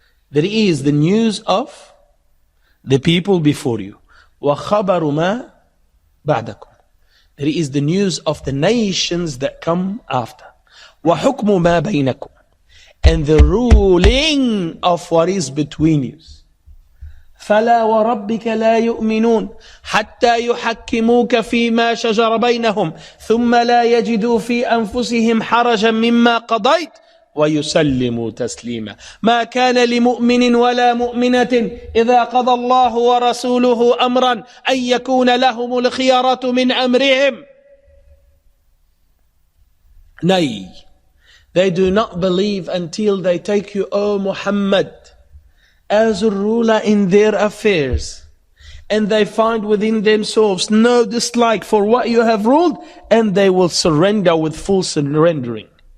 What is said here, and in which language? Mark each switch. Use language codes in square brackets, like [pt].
[en] There is the news of the people before you. [ar] Wa khabaru ma ba'dakum. [en] There is the news of the nations that come after. [ar] Wa hukmu ma baynakum. [en] And the ruling of what is between you. [ar] فلا وربك لا يؤمنون حتى يحكموك فيما شجر بينهم ثم لا يجدوا في أنفسهم حرجا مما قضيت ويسلموا تسليما ما كان لمؤمن ولا مؤمنة إذا قضى الله ورسوله أمرا أن يكون لهم الخيارة من أمرهم. [en] Nay, they do not believe until they take you, O Muhammad, as a ruler in their affairs, and they find within themselves no dislike for what you have ruled, and they will surrender with full surrendering.